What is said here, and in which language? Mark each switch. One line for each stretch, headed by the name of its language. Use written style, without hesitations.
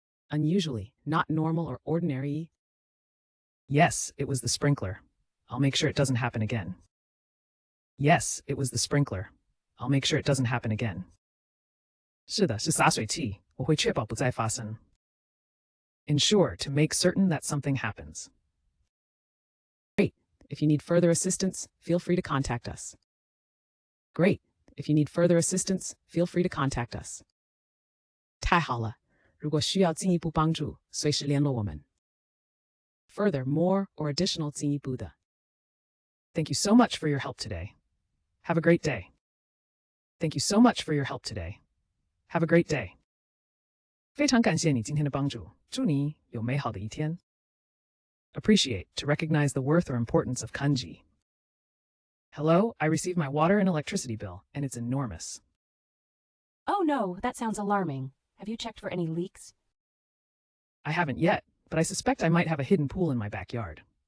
English: Unusually, not normal or ordinary. Yes, it was the sprinkler. I'll make sure it doesn't happen again. Yes, it was the sprinkler. I'll make sure it doesn't happen again.
Chinese: 是的，是洒水器，我会确保不再发生。
English: Ensure, to make certain that something happens. Great. If you need further assistance, feel free to contact us. Great. If you need further assistance, feel free to contact us.
Chinese: 太好了，如果需要进一步帮助，随时联络我们。
English: Further, more, or additional
Chinese: 进一步的。
English: Thank you so much for your help today. Have a great day. Thank you so much for your help today. Have a great day.
Chinese: 非常感谢你今天的帮助，祝你有美好的一天。
English: Appreciate, to recognize the worth or importance of kanji. Hello, I received my water and electricity bill, and it's enormous. Oh no, that sounds alarming. Have you checked for any leaks? I haven't yet, but I suspect I might have a hidden pool in my backyard.